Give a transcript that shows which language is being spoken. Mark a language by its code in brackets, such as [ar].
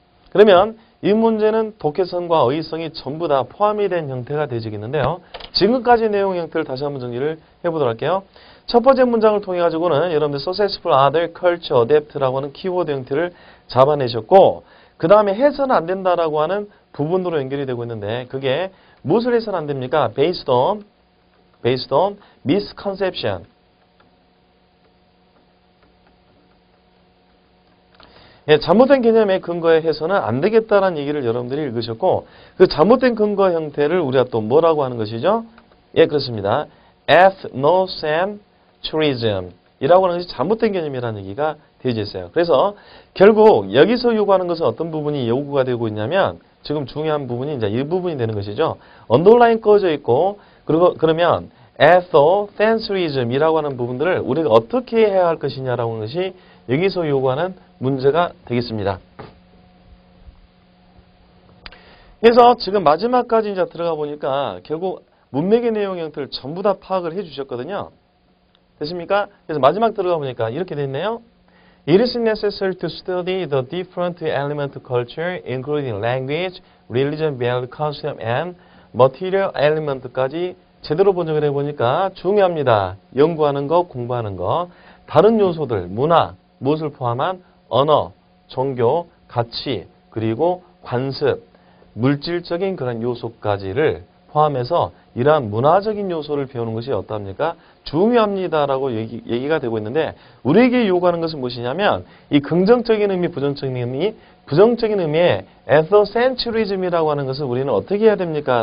[ko] 그러면 이 문제는 독해성과 어휘성이 전부 다 포함이 된 형태가 되어지겠는데요. 지금까지 내용 형태를 다시 한번 정리를 해보도록 할게요. 첫 번째 문장을 통해 가지고는 여러분들 [en] successful other culture adapt [ko] 라고 하는 키워드 형태를 잡아내셨고 그 다음에 해서는 안 된다라고 하는 부분으로 연결이 되고 있는데 그게 무엇을 해서는 안 됩니까? [en] based on misconception. [ko] 예, 잘못된 개념에 근거에 해서는 안 되겠다라는 얘기를 여러분들이 읽으셨고 그 잘못된 근거 형태를 우리가 또 뭐라고 하는 것이죠? 예, 그렇습니다. ethnocentrism 이라고 하는 것이 잘못된 개념이라는 얘기가 되어져 있어요. 그래서 결국 여기서 요구하는 것은 어떤 부분이 요구가 되고 있냐면 지금 중요한 부분이 이제 이 부분이 되는 것이죠. 언더라인 꺼져 있고 그리고 그러면 ethnocentrism이라고 하는 부분들을 우리가 어떻게 해야 할 것이냐라고 하는 것이 여기서 요구하는 문제가 되겠습니다. 그래서 지금 마지막까지 이제 들어가 보니까 결국 문맥의 내용 형태를 전부 다 파악을 해 주셨거든요. 됐습니까? 그래서 마지막 들어가 보니까 이렇게 돼 있네요. [en] It is necessary to study the different element of culture, including language, religion, value, custom, and material element까지 [ko] 제대로 번역을 해보니까 중요합니다. 연구하는 거, 공부하는 거, 다른 요소들, 문화, 무엇을 포함한 언어, 종교, 가치, 그리고 관습, 물질적인 그런 요소까지를 포함해서 이러한 문화적인 요소를 배우는 것이 어떻습니까? 중요합니다라고 얘기가 되고 있는데 우리에게 요구하는 것은 무엇이냐면 이 긍정적인 의미, 부정적인 의미의 ethnocentrism이라고 하는 것을 우리는 어떻게 해야 됩니까?